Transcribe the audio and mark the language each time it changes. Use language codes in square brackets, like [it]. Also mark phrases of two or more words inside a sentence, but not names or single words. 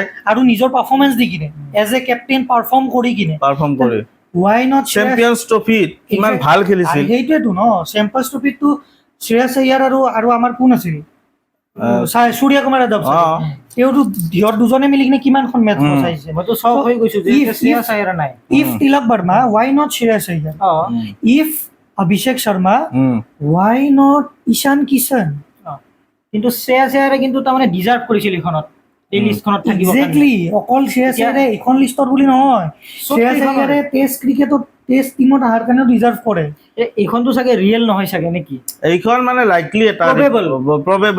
[as] আৰু নিজৰ পাৰফৰ্মেঞ্চ দি কিনে [en] as a captain perform [as] কৰি [en] why not [as] চেম্পিয়নছ ট্ৰফিত ইমান ভাল খেলিছিল। সেইটোৱেতো ন, চেম্পিয়নছ ট্ৰফিতটো শ্ৰেয়াছ আয়াৰ আৰু আমাৰ কোন আছিল? সূৰ্য কুমাৰ যাদৱ। তেওঁতো সিহঁত দুজনে মিলি কিনে কিমানখন মেটচ বচাইছে। মইতো চক হৈ গৈছোঁ যে শ্ৰেয়াছ আয়াৰ নাই। [en] ইফ তিলক বৰ্মা, why not শ্ৰেয়াছ আয়াৰ? ইফ অভিষেক শৰ্মা, why not ঈশান কিষাণ? [as] কিন্তু শ্ৰেয়াছ আয়াৰে কিন্তু তাৰমানে ডিজাৰ্ভ কৰিছিল এইখনত, এই লিষ্টখনত থাকিব। এক্সেক্টলি, অকল শ্ৰেয়াছ আয়াৰে এইখন লিষ্টত বুলি নহয়, শ্ৰেয়াছ আয়াৰে [en] test cricket test team [as] অহাৰ কাৰণেও ডিজাৰ্ভ কৰে। এইখনতো চাগে ৰিয়েল নহয় চাগে নেকি? এইখন মানে লাইকলি এটা প্ৰবেবল